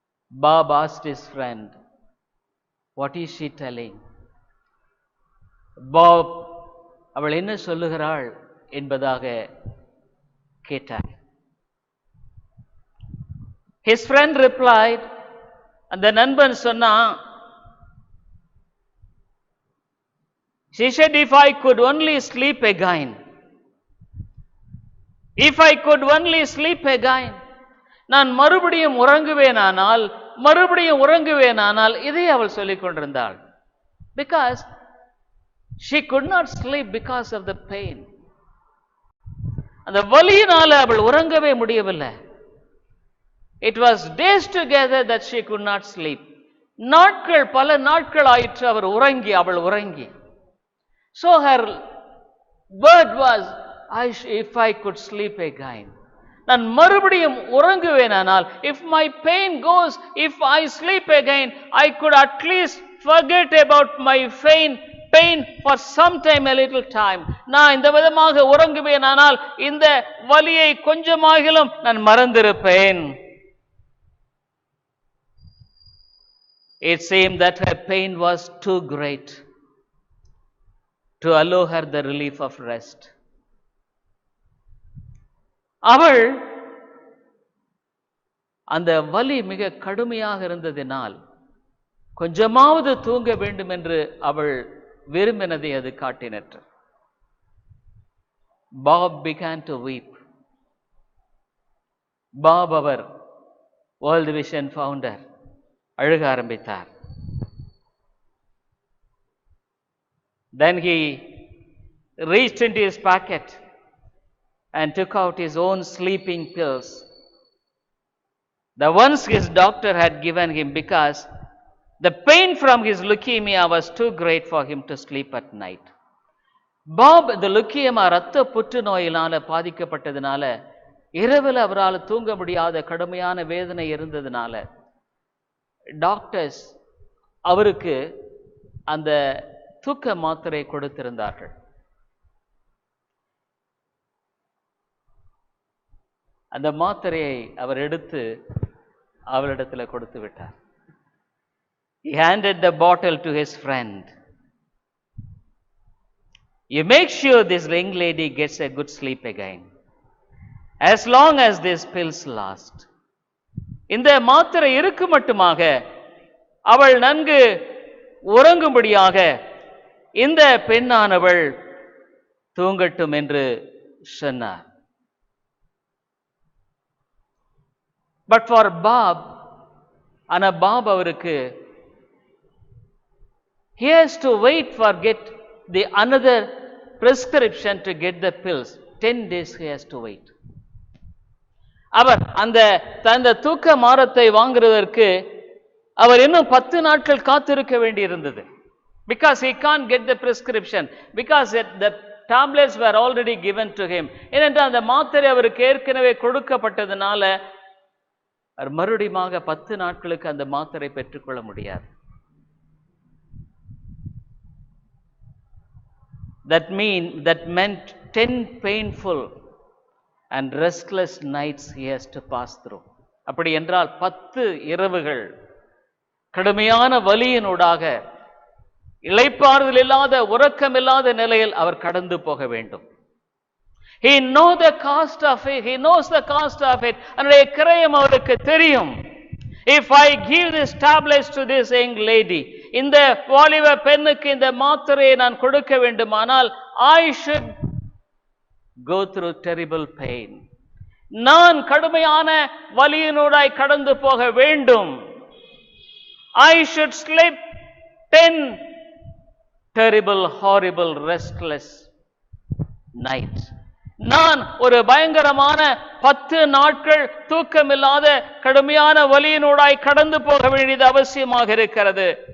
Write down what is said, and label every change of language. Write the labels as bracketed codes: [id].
[en] Bob asked his friend, what is she telling? [ta] Bob அவள் என்ன சொல்லுகிறாள் என்பதாக கேட்டார். [en] His friend replied, [ta] அந்த நண்பன் சொன்னான், [en] she said, if I could only sleep again, if I could only sleep again, [ta] நான் மறுபடியும் உறங்குவேனானால் இதை அவள் சொல்லிக் கொண்டிருந்தாள். [en] Because she could not sleep because of the pain. [ta] அந்த வலியினால அவள் உறங்கவே முடியவில்லை. [en] It was days together that she could not sleep. [ta] பல நாட்கள் ஆயிற்று அவள் உறங்கி. [en] So her word was, if I could sleep again. [ta] நான் மறுபடியும் உறங்குவேனானால், [en] if my pain goes, if I sleep again, I could at least forget about my pain for some time, a little time. [ta] நான் இந்த விதமாக உறங்குவேனானால் இந்த வலியை கொஞ்சமாகிலும் நான் மறந்திருப்பேன். [en] It seemed that her pain was too great to allow her the relief of rest. [ta] அவள் அந்த வலி மிக கடுமையாக இருந்ததினால் கொஞ்சமாவது தூங்க வேண்டும் என்று அவள் விரும்பினதை அது காட்டினற்று. [en] Bob began to weep. [ta] Bob our [en] World Vision founder [ta] அழுக ஆரம்பித்தார். [en] Then he reached into his pocket and took out his own sleeping pills, the ones his doctor had given him, because the pain from his leukemia was too great for him to sleep at night. [ta] Pop இந்த லுக்கியமா இரத்த புற்றுநோயினால பாதிக்கப்பட்டதுனால இரவில் அவரால் தூங்க முடியாத கடுமையான வேதனை இருந்ததுனால doctors அவருக்கு அந்த தூக்க மாத்திரை கொடுத்திருந்தார்கள். அந்த மாத்திரையை அவர் எடுத்து அவளிடத்தில் கொடுத்து விட்டார். [en] He handed the bottle to his friend. You make sure this young lady gets a good sleep again, as long as these pills last. [ta] இந்த மாத்திரை இருக்கு மட்டுமாக அவள் நன்கு உறங்கும்படியாக இந்த பெண்ணானவள் தூங்கட்டும் என்று சொன்னார். [en] But for Bob, [ta] ஆனா பாப் அவருக்கு [en] he has to wait for get the another prescription to get the pills. 10 days he has to wait. [ta] அவர் அந்த தூக்க மாத்திரை வாங்குவதற்கு அவர் இன்னும் 10 நாட்கள் காத்திருக்க வேண்டி இருந்தது. [en] Because he can't get the prescription, because the tablets were already given to him. [ta] ஏனென்றால் அந்த மாத்திரை அவருக்கு ஏற்கனவே கொடுக்கப்பட்டதுனால அவர் மறுபடியும் 10 நாட்களுக்கு அந்த மாத்திரை பெற்றுக்கொள்ள முடியாது. [en] That meant 10 painful and restless nights he has to pass through. [ta] அப்படி என்றால் 10 இரவுகள் கடுமையான வலியினூடாக இளைப்பாறுதல் இல்லாத உறக்கம் இல்லாத நிலையில் அவர் கடந்து போக வேண்டும். [en] He knows the cost of it. [ta] அதனுடைய கிரயம் அவருக்கு தெரியும். [en] If I give this tablets to this young lady, [ta] இந்த வாலிப பெண்ணுக்கு இந்த மாத்திரையை நான் கொடுக்க வேண்டுமானால் [en] I should go through terrible pain. [ta] நான் கடுமையான வலியினூடாய் கடந்து போக வேண்டும். [en] I should sleep 10 terrible, horrible, restless nights. [ta] நான் ஒரு பயங்கரமான 10 நாட்கள் தூக்கமில்லாத கடுமையான வலியினூடாய் கடந்து போக வேண்டியது அவசியமாக இருக்கிறது.